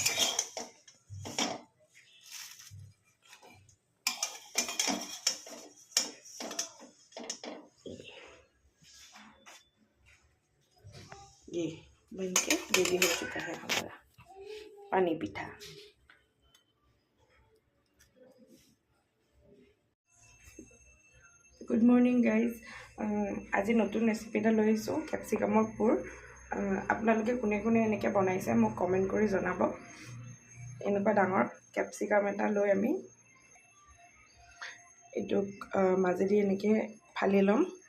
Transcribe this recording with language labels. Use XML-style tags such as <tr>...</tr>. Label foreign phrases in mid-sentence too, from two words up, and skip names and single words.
<hi>ये बन के रेडी हो चुका है हमारा पानी पिठा।</hi> <en>good morning guys.</en> <as>আজি নতুন ৰেচিপি এটা লৈ আহিছোঁ, কেপচিকামৰ পুৰ। আপোনালোকে কোনে কোনে এনেকৈ বনাইছে মোক কমেণ্ট কৰি জনাব। এনেকুৱা ডাঙৰ কেপচিকাম এটা লৈ আমি এইটোক মাজেদি এনেকৈ ফালি ল'ম।</as>